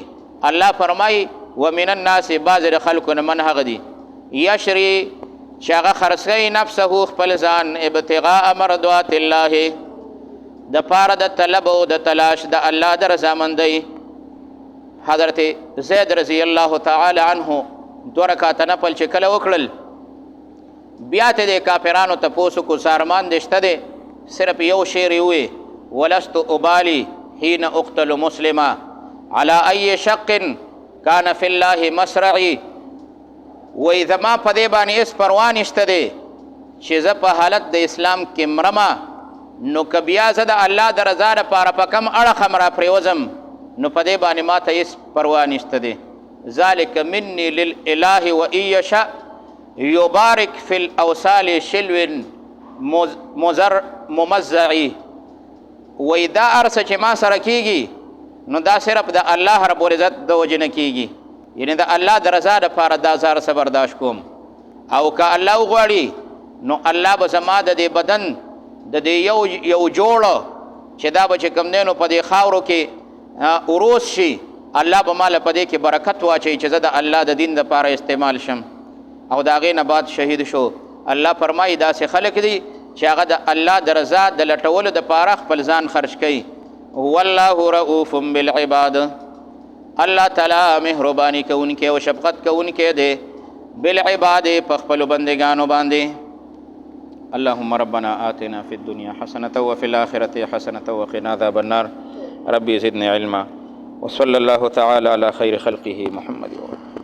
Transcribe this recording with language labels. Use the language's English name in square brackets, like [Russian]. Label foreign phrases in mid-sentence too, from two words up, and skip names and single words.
[Pashto] الله فرمایي [Arabic] ومن الناس [Pashto] بعضې د خلکو نه من هغه دي یشري چې هغه خرڅوي نفسه خپل ځان [Arabic] ابتغاء مرضات الله [Pashto] د پاره د طلب او د تلاش د الله د رضامندۍ. حضرت زید [Arabic] رضی الله تعالی عنه [Pashto] 2 رکعاته نفل چې کله وکړل بیا ته د کافرانو تپوس کو سارمان دې شته دی، صرف یو شعر یې ووی [Arabic] ولست ابالي حين اقتل مسلما على اي شق كان في الله مسرعي. [Pashto] وی زما په دې باندې هېڅ پروا نشته دی چې زه په حالت د اسلام کې مرمه نو که بیا زه د الله د رضا دپاره په کم اړخ هم را پرېوځم نو په دې باندې ما ته هېڅ پروا نشته دی. [Arabic] ذلك مني للإله وإن يشاء يبارك في الأوصال شلو ممزعي. [Pashto] وی دا ارسه چې ما سره کیږي نو دا صرف د الله [Arabic] رب العزت [Pashto] د وجې نه کیږي، یعنی د الله د رضا دپاره دا زه هر څه برداشت کوم، او که الله وغواړي نو الله به زما د دې بدن د دې یو جوړ چې دا به چې کوم دی نو په دې خاورو کې عروس شي، الله به ماله په دې کې برکت واچوي چې زه د الله د دین دپاره استعمال شم. او د هغې نه بعد شهید شو. الله فرمایي داسې خلک دي چې هغه د الله د رضا د لټولو دپاره خپل ځان خرج کوي. [Arabic] والله رؤوف بالعباد، [Pashto] الله تعالی مهرباني کوونکی او شفقت کوونکی دی بالعباد په خپلو بندګانو باندې. [Arabic] اللهم ربنا آتنا في الدنيا حسنة وفي الآخرة حسنة وقنا عذاب النار. ربي زدني علما وصلى الله تعالى على خير خلقه محمد.